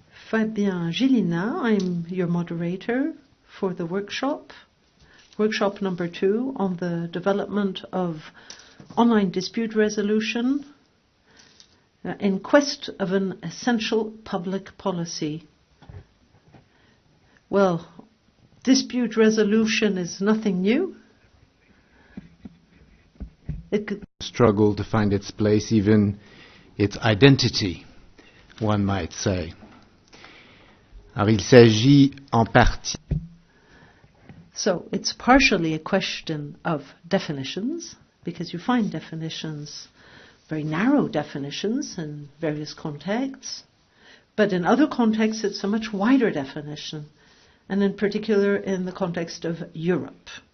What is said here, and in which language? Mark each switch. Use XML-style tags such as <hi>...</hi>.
<en>Fabien GELINAS, I'm your moderator for the workshop number 2 on the development of online dispute resolution in quest of an essential public policy. Well, dispute resolution is nothing new. It could struggle to find its place, even its identity, one might say.</en> <fr>Alors, il s'agit en partie.</fr> <en>So it's partially a question of definitions, because you find definitions, very narrow definitions in various contexts, but in other contexts it's a much wider definition, and in particular in the context of Europe.</en>